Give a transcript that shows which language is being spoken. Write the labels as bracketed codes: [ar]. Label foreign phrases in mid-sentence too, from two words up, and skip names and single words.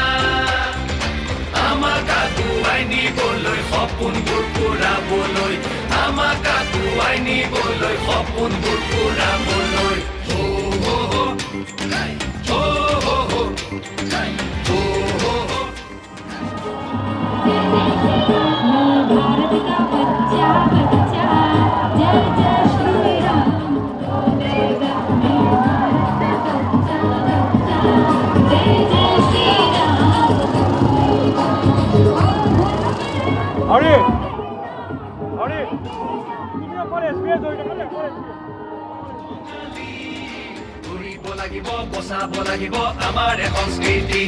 [as] আমাক আগুৱাই নিবলৈ সপোনবোৰ পূৰাবলৈ আমাক আগুৱাই নিবলৈ সপোনবোৰ পূৰাবলৈ [hi] भारत का बच्चा बच्चा जय जय श्री राम बोलेगा मैं भारत का बच्चा बच्चा जय जय श्री राम [en] Howdy! Howdy! Give me a call, SBS, or you can call it. [as] ঘূৰিব লাগিব বচাব লাগিব আমাৰ সংস্কৃতি